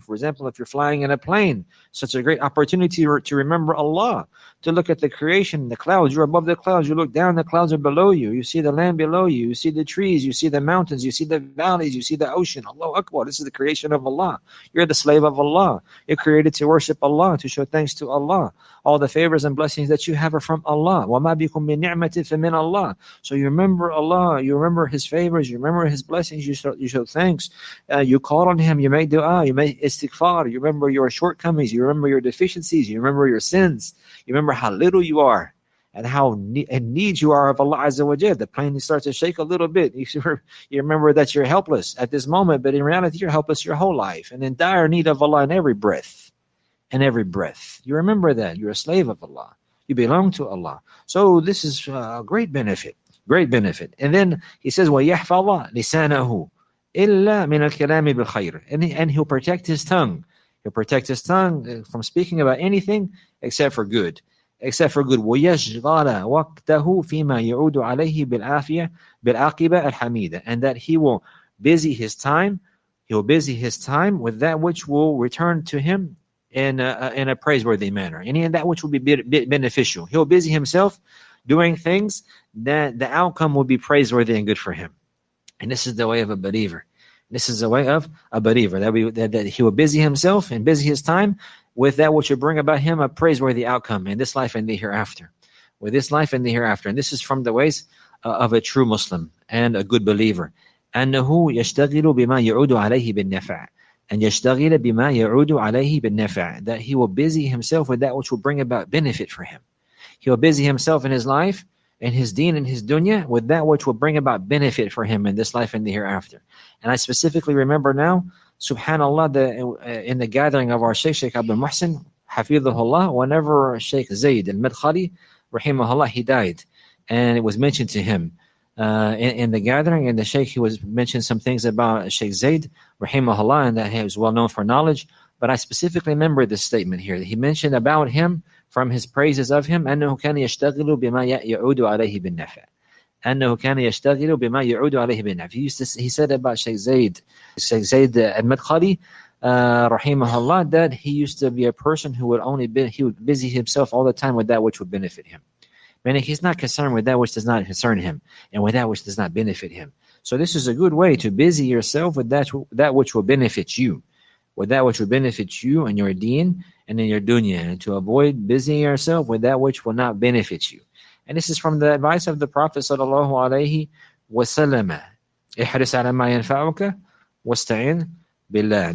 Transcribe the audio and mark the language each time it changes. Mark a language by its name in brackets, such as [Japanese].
[English] For example, if you're flying in a plane, such a great opportunity to remember Allah, to look at the creation, the clouds. You're above the clouds, you look down, the clouds are below you. You see the land below you, you see the trees, you see the mountains, you see the valleys, you see the ocean. Allahu Akbar, this is the creation of Allah. You're the slave of Allah. You're created to worship Allah, to show thanks to Allah. All the favors and blessings that you have are from Allah. [Arabic] وَمَا بِكُم مِّن نِعْمَةٍ فَمِنْ Allah. [English] So you remember Allah, you remember His favors, you remember His blessings, you show thanks. You call on Him, you make dua, you make istighfar, you remember your shortcomings, you remember your deficiencies, you remember your sins, you remember how little you are and how in need you are of Allah Azza wa Jal. The plane starts to shake a little bit. You remember that you're helpless at this moment, but in reality you're helpless your whole life and in dire need of Allah in every breath. And every breath. You remember that. You're a slave of Allah. You belong to Allah. So this is a great benefit. Great benefit. And then he says, [Arabic] وَيَحْفَظَ لِسَانَهُ إِلَّا مِنَ الْكَلَامِ بِالْخَيْرِ. [English] And he'll protect his tongue. He'll protect his tongue from speaking about anything except for good. Except for good. [Arabic] وَيَشْغَلَ وَقْتَهُ فِيمَا يَعُودُ عَلَيْهِ بِالْعَاقِبَةِ الْحَمِيدَةِ. [English] And that he will busy his time. He'll busy his time with that which will return to him in a praiseworthy manner, and in that which will be beneficial. He'll busy himself doing things that the outcome will be praiseworthy and good for him. And this is the way of a believer. This is the way of a believer, that he will busy himself and busy his time with that which will bring about him a praiseworthy outcome in this life and the hereafter. With this life and the hereafter. And this is from the ways of a true Muslim and a good believer. [Arabic] أنه يشتغل بما يعود عليه بالنفع. [English] And [Arabic] يشتغل بما يعود عليه بالنفع, [English] that he will busy himself with that which will bring about benefit for him. He will busy himself in his life, in his deen, and his dunya, with that which will bring about benefit for him in this life and the hereafter. And I specifically remember now, subhanAllah, in the gathering of our Sheikh Abdul Muhsin, Hafidhullah, whenever Sheikh Zayd al-Madkhali, rahimahullah, he died. And it was mentioned to him. In the gathering, and the Sheikh, he was mentioned some things about Sheikh Zayd, rahimahullah, and that he was well known for knowledge. But I specifically remember this statement here. He mentioned about him, from his praises of him, [Arabic] أنه كان يشتغل بما يعود عليه بالنفع. أنه كان يشتغل بما يعود عليه بالنفع. [English] He said about Sheikh Zayd al-Madkhali, rahimahullah, that he used to be a person who would busy himself all the time with that which would benefit him. Meaning he's not concerned with that which does not concern him and with that which does not benefit him. So this is a good way to busy yourself with that which will benefit you. With that which will benefit you and your deen and in your dunya. And to avoid busying yourself with that which will not benefit you. And this is from the advice of the Prophet sallallahu alaihi wasallam. [Arabic] احرص على ما ينفعك واستعن بالله.